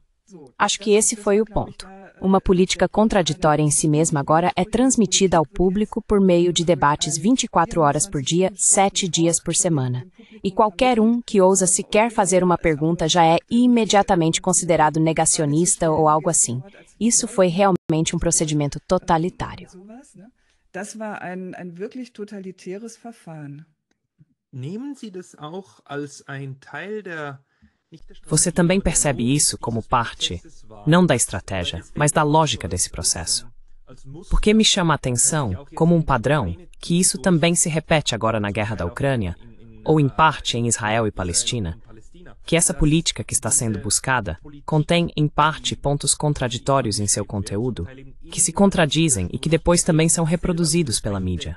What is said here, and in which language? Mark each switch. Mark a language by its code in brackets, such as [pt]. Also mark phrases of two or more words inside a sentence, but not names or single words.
[pt] Acho que esse foi o ponto. Uma política contraditória em si mesma agora é transmitida ao público por meio de debates 24 horas por dia, 7 dias por semana. E qualquer um que ousa sequer fazer uma pergunta já é imediatamente considerado negacionista ou algo assim. Isso foi realmente um procedimento totalitário. [de] Das war ein wirklich totalitäres Verfahren. Nehmen Sie das auch als ein Teil der [pt] Você também percebe isso como parte, não da estratégia, mas da lógica desse processo. Porque me chama a atenção, como um padrão, que isso também se repete agora na guerra da Ucrânia, ou em parte em Israel e Palestina, que essa política que está sendo buscada contém, em parte, pontos contraditórios em seu conteúdo, que se contradizem e que depois também são reproduzidos pela mídia.